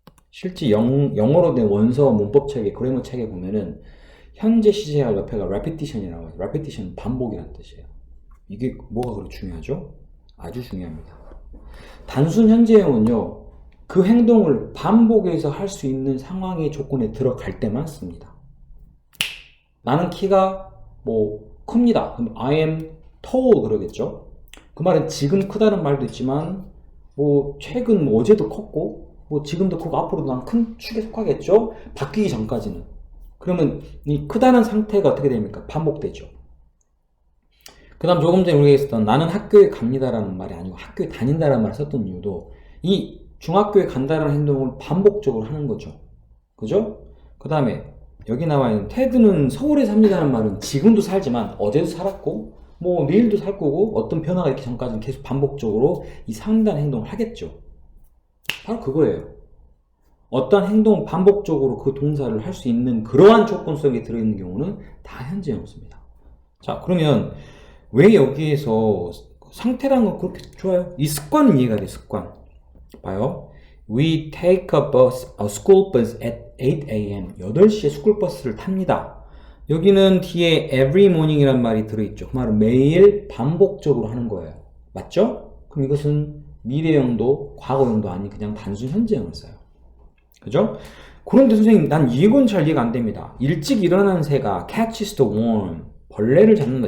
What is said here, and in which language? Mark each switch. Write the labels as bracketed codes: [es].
[ko] 실제 영어로 된 원서 문법 책에 그래머 책에 보면은 현재 시제와 옆에가 repetition이라고 해요. repetition 반복이라는 뜻이에요. 이게 뭐가 그렇게 중요하죠? 아주 중요합니다. 단순 현재형은요, 그 행동을 반복해서 할 수 있는 상황의 조건에 들어갈 때만 씁니다. 나는 키가 뭐 큽니다. 그럼 [en] I am tall [ko] 그러겠죠. 그 말은 지금 크다는 말도 있지만 뭐 최근 뭐 어제도 컸고 뭐 지금도 크고 앞으로도 난 큰 축에 속하겠죠. 바뀌기 전까지는. 그러면 이 크다는 상태가 어떻게 됩니까? 반복되죠. 그 다음 조금 전에 우리가 했었던 나는 학교에 갑니다라는 말이 아니고 학교에 다닌다라는 말을 썼던 이유도 이 중학교에 간다는 행동을 반복적으로 하는 거죠. 그죠? 그 다음에 여기 나와 있는 테드는 서울에 삽니다라는 말은 지금도 살지만 어제도 살았고 뭐 내일도 살 거고 어떤 변화가 있기 전까지는 계속 반복적으로 이 산다는 행동을 하겠죠. 바로 그거예요. 어떤 행동 반복적으로 그 동사를 할 수 있는 그러한 조건 속에 들어있는 경우는 다 현재형 씁니다. 자, 그러면 왜 여기에서 상태라는 건 그렇게 좋아요? 이 습관은 이해가 돼, 습관. 봐요. [en] We take a school bus at 8 a.m. [ko] 8시에 스쿨버스를 탑니다. 여기는 뒤에 [en] every morning [ko] 이란 말이 들어있죠. 그 말은 매일 반복적으로 하는 거예요. 맞죠? 그럼 이것은 미래형도 과거형도 아닌 그냥 단순 현재형을 써요. 그죠? 그런데 선생님, 난 이건 잘 이해가 안 됩니다. 일찍 일어나는 새가 [en] catches the worm, [ko] 벌레를 잡는다.